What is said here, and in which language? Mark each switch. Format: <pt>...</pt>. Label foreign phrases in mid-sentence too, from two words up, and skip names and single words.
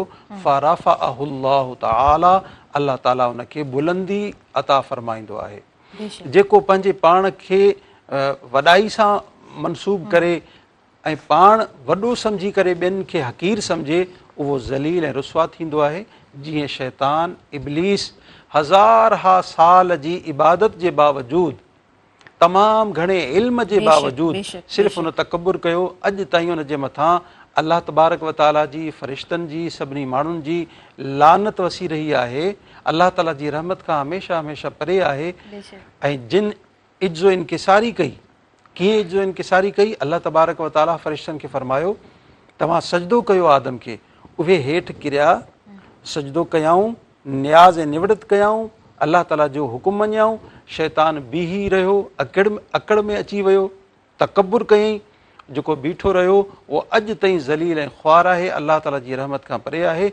<ar>فرفعه الله تعالى</ar> <sd>अल्लाह ताला उनखे बुलंदी अता फ़रमाईंदो आहे जेको पंहिंजे पाण खे वॾाई सां मनसूब करे ऐं पाण वॾो सम्झी करे ॿियनि खे हक़ीर सम्झे उहो ज़लील ऐं रुसवा थींदो आहे जीअं शैतान इब्लीस हज़ार हा साल जी इबादत जे बावजूदु तमामु घणे इल्म जे बावजूदु सिर्फ़ु उन तकबुर कयो अॼु ताईं उन जे मथां</sd> <ar>الله تبارك وتعالى</ar> <sd>जी फ़रिश्तनि जी सभिनी माण्हुनि जी लानत वसी रही आहे अल्लाह ताला जी रहमत खां हमेशह हमेशह परे आहे ऐं जिन इज़्ज़ो इनकिसारी कई कीअं इज़्ज़ो इनकिसारी कई</sd> <ar>الله تبارك وتعالى</ar> <sd>फ़रिश्तनि खे फ़रमायो तव्हां सजदो कयो आदम खे उहे हेठि किरिया सजदो कयाऊं नियाज़ ऐं निवड़त कयाऊं अल्लाह ताला जो हुकुम मञियाऊं शैतान बीही रहियो अकड़ में अची वियो तकबुर कयईं जेको बीठो रहियो उहो अॼु ताईं ज़लील ऐं ख़्वार आहे, अलाह ताला जी रहमत खां परे आहे।</sd>